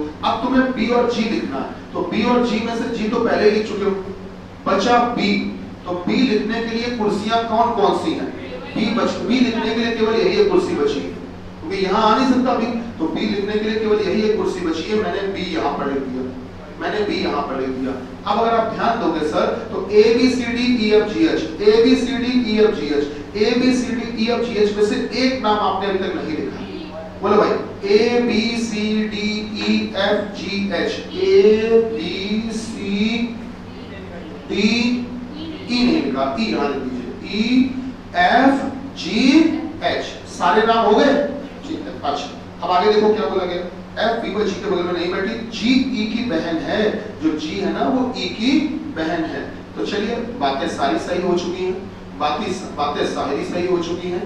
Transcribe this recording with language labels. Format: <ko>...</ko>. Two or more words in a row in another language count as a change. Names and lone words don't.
<hi>अब तुम्हें B और G लिखना है, तो B और G में से G तो पहले लिख चुके हो, बचा B। तो B लिखने के लिए कुर्सियां कौन कौन सी हैं? B लिखने के लिए केवल यही एक कुर्सी बची है, क्योंकि यहाँ आ नहीं सकता B, तो B लिखने के लिए केवल यही एक कुर्सी बची है। मैंने B यहाँ पर लिख दिया, मैंने B यहाँ पर लिख दिया। अब अगर आप ध्यान दोगे सर, तो A B C D E F G H, A B C D E F G H, A B C D E F G H में से एक नाम आपने अभी तक नहीं लिखा। बोलो भाई, A B C D E F G H, A B C D E नहीं लिखा, E यहाँ लिख दीजिए, E F G H, सारे नाम हो गए? ठीक है। अच्छा अब आगे देखो क्या बोला गया। F B व G के बगल में नहीं बैठी, G E की बहन है, जो G है ना वो E की बहन है। तो चलिए बातें सारी सही हो चुकी हैं, बातें सारी सही हो चुकी हैं।</hi>